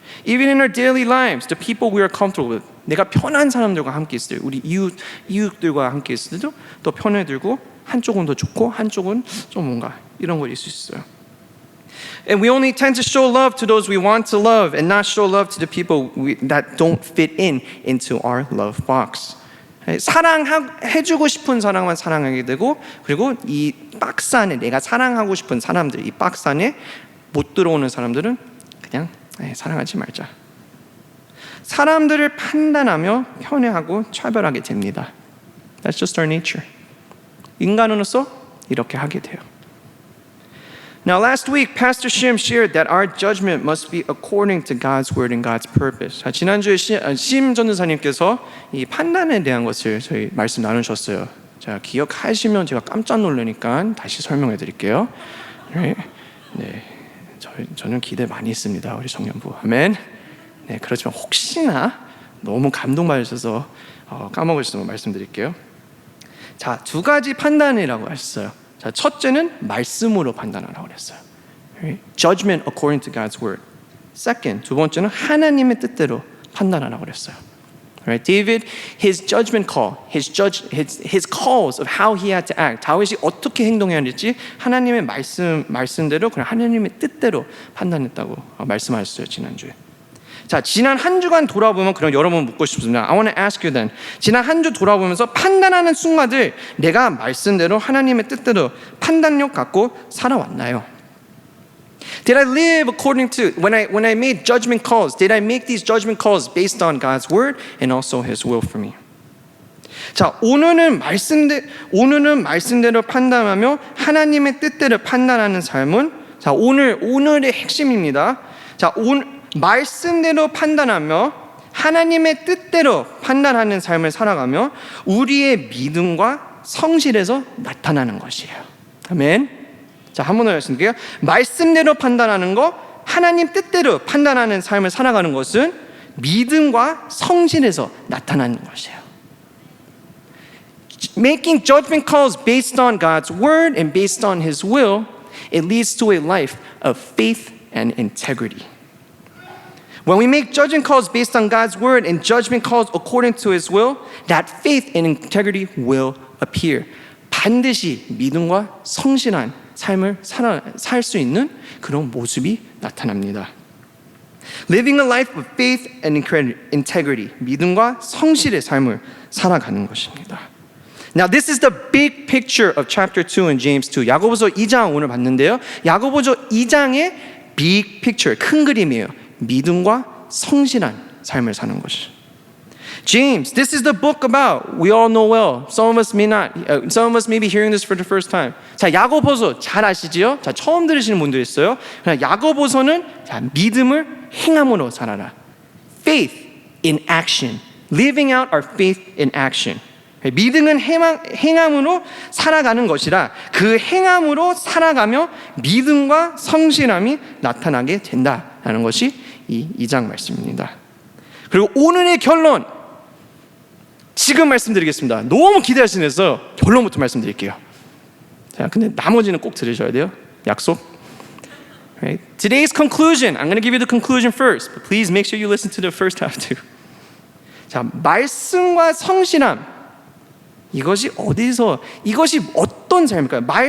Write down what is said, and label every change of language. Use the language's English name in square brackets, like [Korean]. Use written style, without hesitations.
[English] Even in our daily lives, the people we are comfortable with, [Korean] 내가 편한 사람들과 함께 있을 때, 우리 이웃들과 함께 있을 때도 또 편해 들고 한쪽은 더 좋고 한쪽은 좀 뭔가 이런 거 있을 수 있어요. [English] And we only tend to show love to those we want to love and not show love to the people that don't fit into our love box. [Korean] 사랑해주고 싶은 사람만 사랑하게 되고 그리고 이 박스 안에 내가 사랑하고 싶은 사람들 이 박스 안에 못 들어오는 사람들은 그냥 사랑하지 말자. 사람들을 판단하며 편애하고 차별하게 됩니다. [English] That's just our nature. [Korean] 인간으로서 이렇게 하게 돼요. [English] Now, last week, Pastor Shim shared that our judgment must be according to God's word and God's purpose. [Korean] 자, 지난주에 심 전도사님께서 이 판단에 대한 것을 저희 말씀 나누셨어요. 자, 기억하시면 제가 깜짝 놀라니까 다시 설명해 드릴게요. 네, 저는 기대 많이 했습니다. 우리 청년부. 아멘. 네, 그렇지만 혹시나 너무 감동받으셔서 까먹으셨으면 말씀드릴게요. 자, 두 가지 판단이라고 하셨어요. 자, 첫째는 말씀으로 판단하라고 그랬어요. [English] Judgment according to God's word. Second, [Korean] 두 번째는 하나님의 뜻대로 판단하라고 그랬어요. [English] Right? David, his judgment call, his calls of how he had to act, [Korean] 다윗이 어떻게 행동해야 할지 하나님의 말씀대로 그냥 하나님의 뜻대로 판단했다고 말씀하셨어요 지난주에. 자, 지난 한 주간 돌아보면 그럼 여러분 묻고 싶습니다. [English] I want to ask you then. [Korean] 지난 한 주 돌아보면서 판단하는 순간들 내가 말씀대로 하나님의 뜻대로 판단력 갖고 살아왔나요? [English] Did I live according to when I made judgment calls? Did I make these judgment calls based on God's word and also His will for me? [Korean] 자, 오늘은 말씀대로 판단하며 하나님의 뜻대로 판단하는 삶은 자, 오늘의 핵심입니다. 자, 말씀대로 판단하며 하나님의 뜻대로 판단하는 삶을 살아가며 우리의 믿음과 성실에서 나타나는 것이에요. 아멘. 자, 한 번 더 말씀드릴게요. 말씀대로 판단하는 거, 하나님 뜻대로 판단하는 삶을 살아가는 것은 믿음과 성실에서 나타나는 것이에요. [English] Making judgment calls based on God's word and based on His will, it leads to a life of faith and integrity. When we make judgment calls based on God's word and judgment calls according to His will, that faith and integrity will appear. [Korean] 반드시 믿음과 성실한 삶을 살 수 있는 그런 모습이 나타납니다. [English] Living a life of faith and integrity. [Korean] 믿음과 성실의 삶을 살아가는 것입니다. [English] Now this is the big picture of chapter 2 in James 2. [Korean] 야고보서 2장 오늘 봤는데요. 야고보서 2장의 [English] big picture, [Korean] 큰 그림이에요. 믿음과 성실한 삶을 사는 것이. [English] James, this is the book about, we all know well. Some of us may not, some of us may be hearing this for the first time. [Korean] 자, 야고보서 잘 아시지요? 자, 처음 들으시는 분들 있어요. 그냥 야고보서는 자, 믿음을 행함으로 살아라. [English] Faith in action. Living out our faith in action. [Korean] 믿음은 행함으로 살아가는 것이라 그 행함으로 살아가며 믿음과 성실함이 나타나게 된다라는 것이 이 2장 말씀입니다. 그리고 오늘의 결론 지금 말씀드리겠습니다. 너무 기대하시면서 결론부터 말씀드릴게요. 자, 근데 나머지는 꼭 들으셔야 돼요. 약속. [English] Right? Today's conclusion. I'm going to give you the conclusion first, but please make sure you listen to the first half too. [Korean] 자, 말씀과 성실함 이것이 어떤 삶일까요?